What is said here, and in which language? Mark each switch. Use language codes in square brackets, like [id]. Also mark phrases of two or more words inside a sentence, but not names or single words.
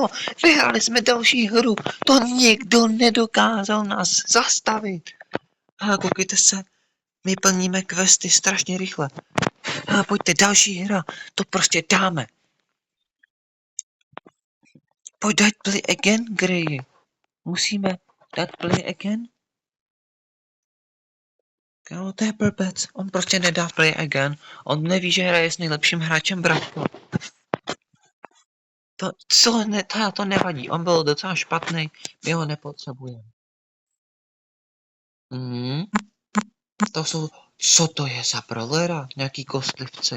[cs] Vyhráli jsme další hru! To nikdo nedokázal nás zastavit! Hele, koukejte se, my plníme questy strašně rychle. Hele, pojďte, další hra, to prostě dáme. Pojď dát [en] play again, [cs] Grey. Musíme dát [en] play again? [cs] Kámo, to je blbec, on prostě nedá [en] play again. [cs] On neví, že hraje s nejlepším hráčem, bratko. To nevadí, on byl docela špatný, my ho nepotřebujeme. To jsou, co to je za prolera? Nějaký kostlivci.